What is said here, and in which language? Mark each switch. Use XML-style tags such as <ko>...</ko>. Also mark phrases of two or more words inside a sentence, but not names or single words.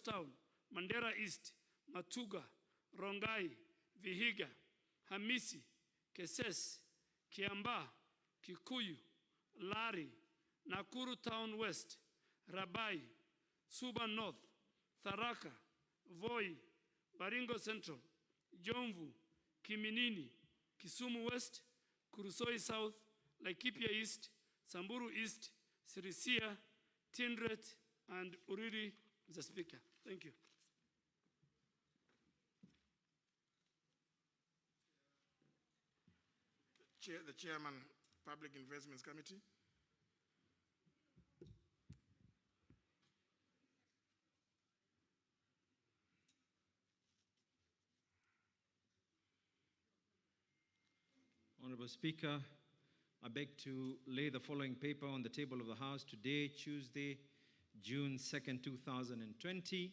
<en>Town, Mandera East, Matuga, Rongai, Vihiga, Hamisi, Keses, Kiamba, Kikuyu, Lari, Nakuru Town West, Rabai, Suba North, Tharaka, Voi, Baringo Central, Jomvu, Kiminini, Kisumu West, Kurusoi South, Laikipia East, Samburu East, Sirisia, Tindret, and Uriri, Mr. Speaker. Thank you. The Chairman, Public Investments Committee. Honorable Speaker, I beg to lay the following paper on the table of the House today, Tuesday, June 2nd, 2020.</en>